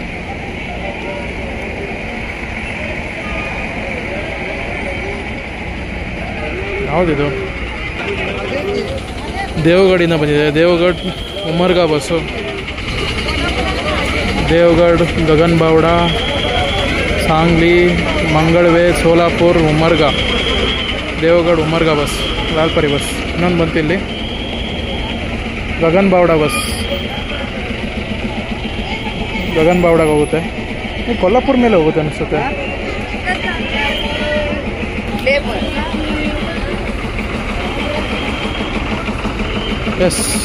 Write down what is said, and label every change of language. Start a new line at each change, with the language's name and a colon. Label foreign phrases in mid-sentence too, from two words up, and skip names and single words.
Kannada: ಯಾವುದಿದು? ದೇವಗಢದಿಂದ ಬಂದಿದೆ. ದೇವಗಢ ಉಮರ್ಗಾ ಬಸ್ಸು. ದೇವಗಢ, ಗಗನ್ ಬಾವ್ಡ, सांगली मंगळवे सोलापुर उमरगा देवगढ़ उमरगा बस लालपरी बस ಇನ್ನೊಂದು ಬಂತು ಇಲ್ಲಿ ಗಗನ್ ಬಾವಡ ಬಸ್ ಗಗನ್ ಬಾವಡಾಗೆ ಹೋಗುತ್ತೆ ಕೊಲ್ಲಾಪುರ ಮೇಲೆ ಹೋಗುತ್ತೆ ಅನಿಸುತ್ತೆ ಎಸ್